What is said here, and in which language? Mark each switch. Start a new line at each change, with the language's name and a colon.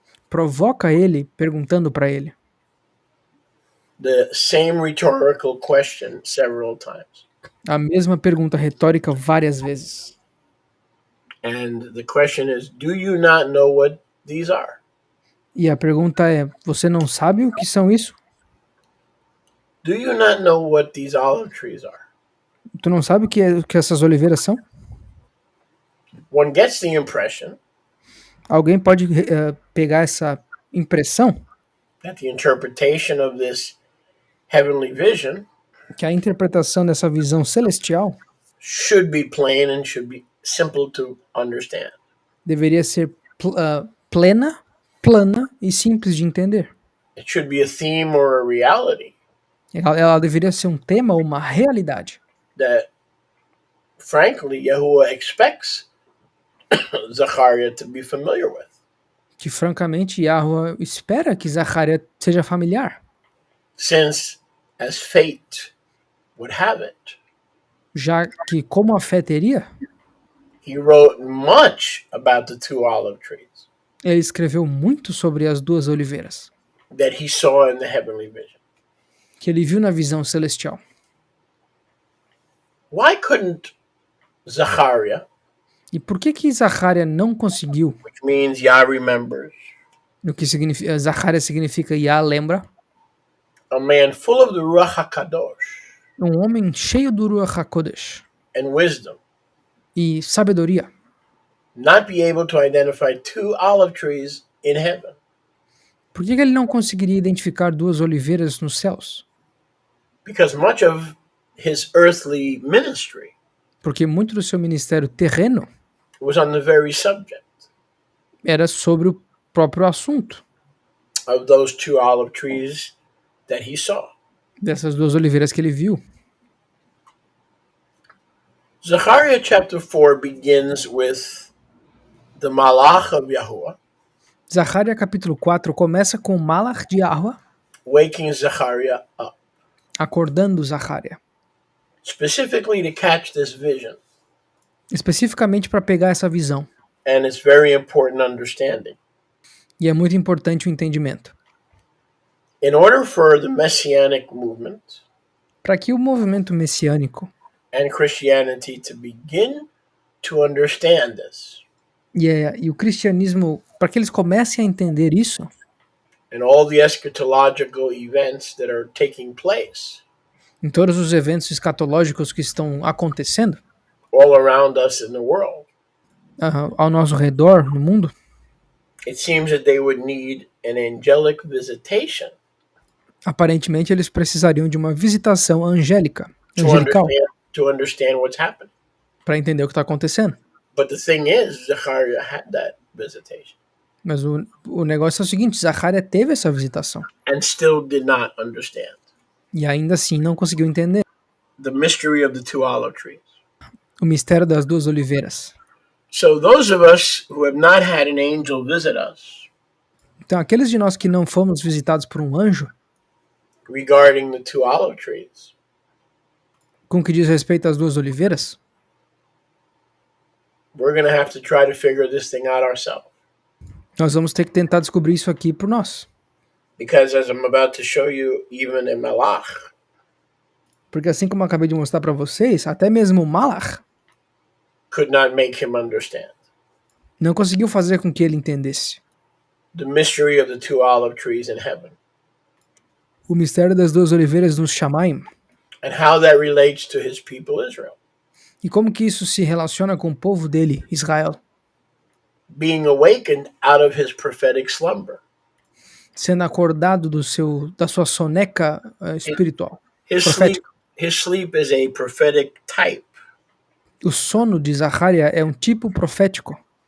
Portuguese: provoca ele perguntando para ele
English: the same rhetorical question several times.
Portuguese: a mesma pergunta retórica várias vezes.
English: And the question is, do you not know what these are?
Portuguese: E a pergunta é: você não sabe o que são isso?
English: Do you not know what these olive trees are?
Portuguese: Tu não sabe o que essas oliveiras são?
English: One gets the impression
Portuguese: Alguém pode pegar essa impressão
English: that the interpretation of this heavenly vision
Portuguese: que a interpretação dessa visão celestial
English: should be plain and should be simple to understand.
Portuguese: deveria ser plana e simples de entender.
English: It should be a theme or a reality
Portuguese: Ela deveria ser um tema ou uma realidade
English: that, frankly, Yahuwah expects Zechariah to be familiar with.
Portuguese: que, francamente, Yahweh espera que Zacarias seja familiar,
English: Since, as fate would have it,
Portuguese: já que, como a fé teria,
English: he wrote much about the two olive trees
Portuguese: ele escreveu muito sobre as duas oliveiras
English: that he saw in the heavenly vision.
Portuguese: que ele viu na visão celestial.
English: Why couldn't Zachariah,
Portuguese: E por que Zacharia não conseguiu?
English: which means Yah remembers,
Portuguese: O que significa Zacharia significa Yah lembra,
English: a man full of the Ruach HaKadosh
Portuguese: um homem cheio do Ruach HaKodesh
English: and wisdom,
Portuguese: e sabedoria,
English: not be able to identify two olive trees in heaven?
Portuguese: por que ele não conseguiria identificar duas oliveiras nos céus?
English: Because much of his earthly ministry
Portuguese: Porque muito do seu ministério terreno
English: was on the very subject
Portuguese: era sobre o próprio assunto
English: of those two olive trees that he saw.
Portuguese: dessas duas oliveiras que ele viu.
English: Zechariah chapter 4 begins with the Malach of Yahuwah
Portuguese: Zacharia capítulo 4 começa com o Malach de Yahweh
English: waking Zechariah up,
Portuguese: acordando Zacharia,
English: specifically to catch this vision.
Portuguese: especificamente para pegar essa visão.
English: And it's very important understanding.
Portuguese: E é muito importante o entendimento.
English: In order for the Messianic movement
Portuguese: Para que o movimento messiânico
English: and Christianity to begin to understand this,
Portuguese: e o cristianismo, para que eles comecem a entender isso,
English: and all the eschatological events that are taking place
Portuguese: em todos os eventos escatológicos que estão acontecendo
English: all around us in the world,
Portuguese: ao nosso redor, no mundo,
English: it seems that they would need an angelic visitation
Portuguese: aparentemente eles precisariam de uma visitação angelical,
English: to understand what's happening.
Portuguese: para entender o que está acontecendo.
English: But the thing is, Zechariah had that visitation
Portuguese: Mas o negócio é o seguinte, Zacharia teve essa visitação
English: and still did not understand
Portuguese: e ainda assim não conseguiu entender
English: the mystery of the two olive trees.
Portuguese: o mistério das duas oliveiras.
English: So those of us who have not had an angel visit us
Portuguese: Então aqueles de nós que não fomos visitados por um anjo,
English: regarding the two olive trees,
Portuguese: com o que diz respeito às duas oliveiras,
English: we're going to have to try to figure this thing out ourselves.
Portuguese: nós vamos ter que tentar descobrir isso aqui por nós.
English: Because as I'm about to show you, even in Malach,
Portuguese: Porque assim como eu acabei de mostrar para vocês, até mesmo o Malach
English: could not make him understand
Portuguese: não conseguiu fazer com que ele entendesse
English: the mystery of the two olive trees in heaven
Portuguese: o mistério das duas oliveiras nos Shamaim
English: and how that relates to his people Israel,
Portuguese: e como que isso se relaciona com o povo dele, Israel,
English: being awakened out of his prophetic slumber.
Portuguese: sendo acordado da sua soneca espiritual, profética.
English: His sleep is a prophetic type
Portuguese: O sono de Zacharia é um tipo profético